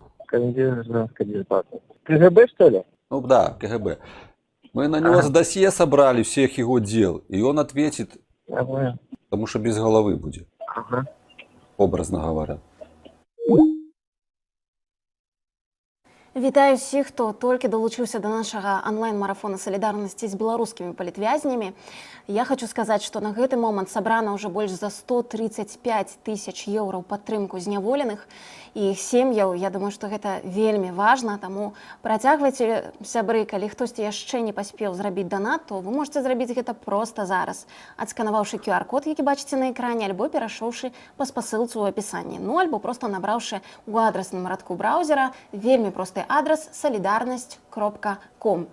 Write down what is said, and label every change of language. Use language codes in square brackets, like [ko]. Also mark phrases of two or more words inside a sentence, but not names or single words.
[ru] Комитет гражданской безопасности. КГБ, что ли? Ну да, КГБ. Мы на него с досье собрали всех его дел, и он ответит, потому что без головы будет. Образно говоря. [be] Вітаю всіх, хто тільки долучився до нашого онлайн-марафона солідарності з беларускімі палітвязнямі. Я хочу сказаць, што на гэты момант сабрана ўжо больш за 135 тысяч еўра ў падтрымку зняволеных і іх сем'яў. Я думаю, што гэта вельмі важна, таму працягвайце, сябры, калі хтосьці яшчэ не паспеў зрабіць данат, то вы можете зрабіць гэта проста зараз, адсканаваўшы QR-код, які бачыце на экране, альбо перайшоўшы па спасылцы ў апісанні, ну альбо проста набраўшы ў адрасным радку браузера вельмі просты адрес solidarność.com.